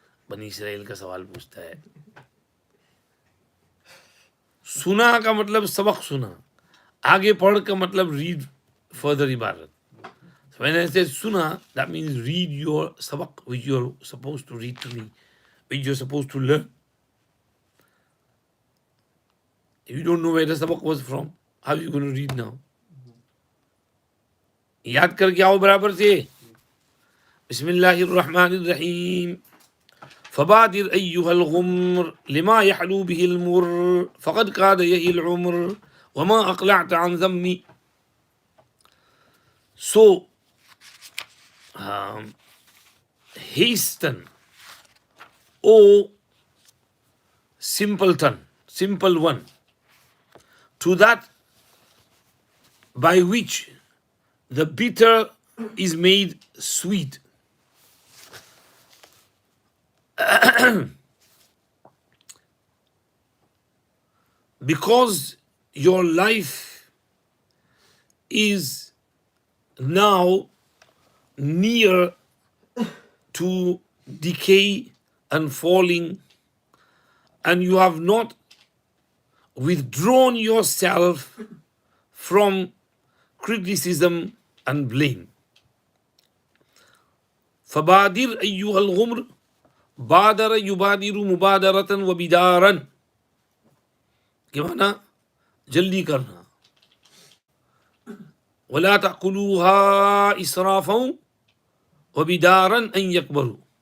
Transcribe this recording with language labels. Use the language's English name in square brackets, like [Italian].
[Hindi] बनी इसराइल का सवाल पूछता है. सुना का मतलब सबक सुना. आगे पढ़ का मतलब [English] read further [Hindi] इबारत. [English] So when I say sunnah, that means read your sabak, which you're supposed to read to me, which you're supposed to learn. If you don't know where the sabak was from, how are you going to read now? [Hindi] याद करके आओ बराबर से. [Arabic] बिस्मिल्लाहिर्रहमानिर्रहीम. فبادر أيها الغمر لما يحلو به المر فقد كاد يهي العمر وما أقلعت عن ذمي. [English] So, hasten, O simpleton, simple one, to that by which the bitter is made sweet. Because your life is now near to decay and falling, and you have not withdrawn yourself from criticism and blame. [Arabic] فبادر أيها الغمر بادر يبادر مبادرة وبدارا. [Hindi] क्या माना? जल्दी करना. [Arabic] ولا تأكلوها إسرافا وبدارا أن يكبروا.